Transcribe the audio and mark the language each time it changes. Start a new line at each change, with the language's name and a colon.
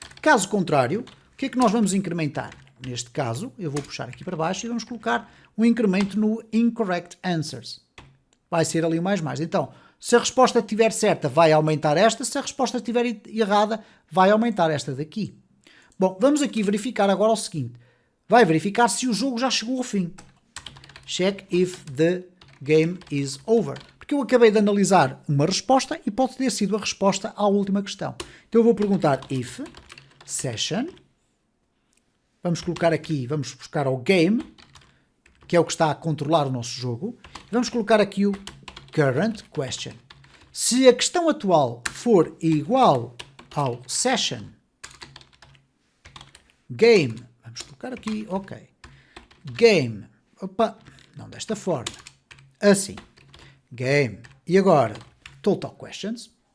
Portuguese: Caso contrário, o que é que nós vamos incrementar? Neste caso, eu vou puxar aqui para baixo e vamos colocar um incremento no incorrect answers. Vai ser ali o mais. Então, se a resposta estiver certa, vai aumentar esta. Se a resposta estiver errada, vai aumentar esta daqui. Bom, vamos aqui verificar agora o seguinte. Vai verificar se o jogo já chegou ao fim.
English: Check if the game is over.
Portuguese: Porque eu acabei de analisar uma resposta e pode ter sido a resposta à última questão. Então eu vou perguntar if session. Vamos colocar aqui, vamos buscar ao game, que é o que está a controlar o nosso jogo. Vamos colocar aqui o current question. Se a questão atual for igual ao session game, vamos colocar aqui, ok, game, opa, não desta forma, assim, game, e agora total questions.